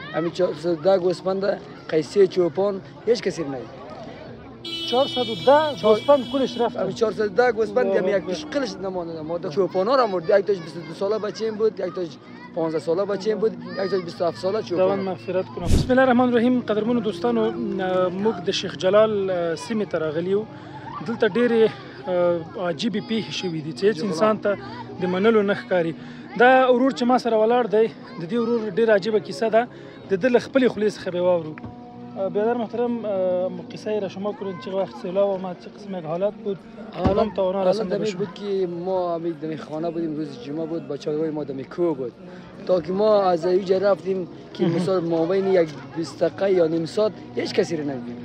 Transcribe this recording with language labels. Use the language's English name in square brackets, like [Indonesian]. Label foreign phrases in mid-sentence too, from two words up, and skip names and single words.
[Persian] همین 410 گوسفند قیسی چوپان هیچ کسی نگه. 410 گوسفند کلش رفت. همین 410 گوسفند همین یک پشقلش نمانده. ما چوپانا را مرد. یک تاش 22 ساله بچه بود، یک تاش 15 ساله بچه بود، یک تاش 27 ساله چوپان. خداوند مغفرت کنه. [Arabic] بسم الله الرحمن الرحیم. [Pashto] قدرمنو دوستانو، موږ د شیخ جلال سیمې ته راغلي یو. دلته ډېرې عجیبې پیښې شوي دي چې هېڅ انسان ته د منلو نه ښکاري. دا ورور چې ما سره ولاړ دی، د دې ورور ډېره عجیبه کیسه ده. د ده له خپلې خولې څخه به واورو. [Persian] بیادر محترم، قصه را شما کنید چه وقت سیلاب آمد، چه قسم یک حالت بود؟ حالا تا اونا رسنده بشیم. بود که ما دمی خانه بودیم، روز جمعه بود، بچه‌های ما دمی کو بود. تا که ما از اینجا رفتیم که مثلا مابین یک 20 دقیقه یا نیم ساعت هیچ کسی رو ندیدیم.